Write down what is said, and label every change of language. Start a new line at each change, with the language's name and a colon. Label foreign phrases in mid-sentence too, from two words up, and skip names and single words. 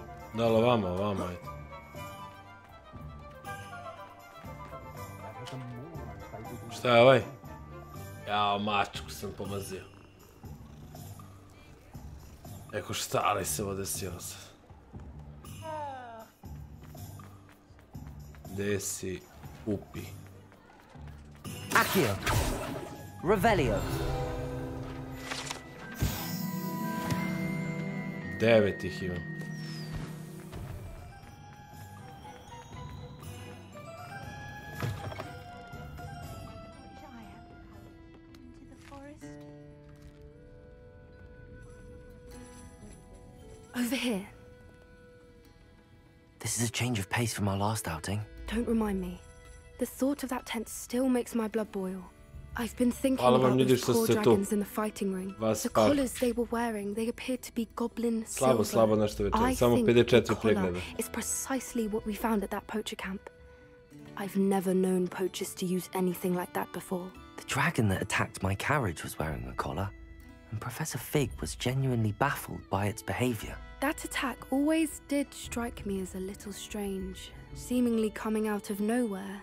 Serbian: Da li ovamo, ajde. Šta je ovaj? Jao, mačku sam pomazio. Eko šta li se ovo desilo sad? Gde si upi? Accio. Revelio. 9 ih imam.
English: Over here. This is a change of pace from our last outing. Don't remind me. The thought of that tent still makes my blood boil. I've been thinking about those poor dragons in the fighting ring. The collars they were wearing, they appeared to be goblin silver.
Serbian: Slabo nešto večer, samo 54 pregleda.
English: It's precisely what we found at that poacher camp. I've never known poachers to use anything like that before. The dragon that attacked my carriage was wearing a collar, and Professor Fig was genuinely baffled by its behavior. That attack always did strike me as a little strange, seemingly coming out of nowhere.